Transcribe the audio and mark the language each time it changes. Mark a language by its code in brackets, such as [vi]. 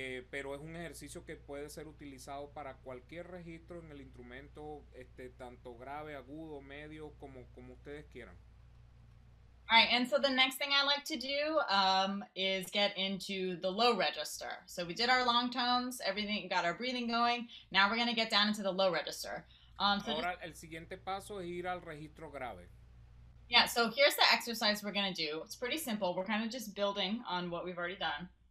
[es] Pero es un ejercicio que puede ser utilizado para cualquier registro en el instrumento, tanto grave, agudo, medio, como ustedes quieran. [en] All right, and so the next thing I like to do is get into the low register. So we did our long tones, everything, got our breathing going. Now we're going to get down into the low register. [es] Ahora el siguiente paso es ir al registro grave. [en] Yeah, so here's the exercise we're going to do. It's pretty simple. We're kind of just building on what we've already done.